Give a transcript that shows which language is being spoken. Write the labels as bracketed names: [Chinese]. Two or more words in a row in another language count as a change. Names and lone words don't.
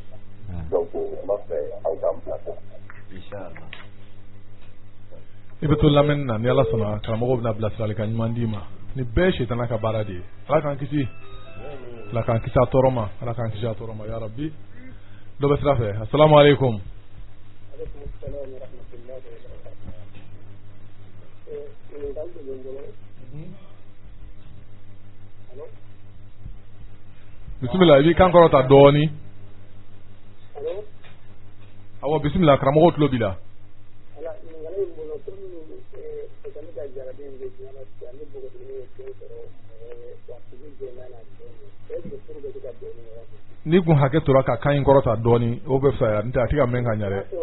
[Bambara] Donc n b'a fɛ aw k'an bila kɔ. Inchallah. I bɛ to lamɛnni na ni Ala sɔnna karamɔgɔ bɛna bilasiralikan ɲuman d'i ma ni bɛɛ ye sitana ka baara de ye Ala k'an kisi. Ala k'an kisi a tɔɔrɔ ma Ala k'an kisi a tɔɔrɔ ma [Arabic] يا ربي. [Bambara] Dɔ bɛ sira fɛ [Arabic] السلام عليكم. [Bambara] Bismillah i b'i kan kɔrɔta dɔɔni. Awɔ bismillah karamɔgɔ tulo b'i la. Ni kun hakɛ tora ka kan in kɔrɔta dɔɔni o bɛ fisa n tɛ a tɛ ka mɛn ka ɲɛ dɛ.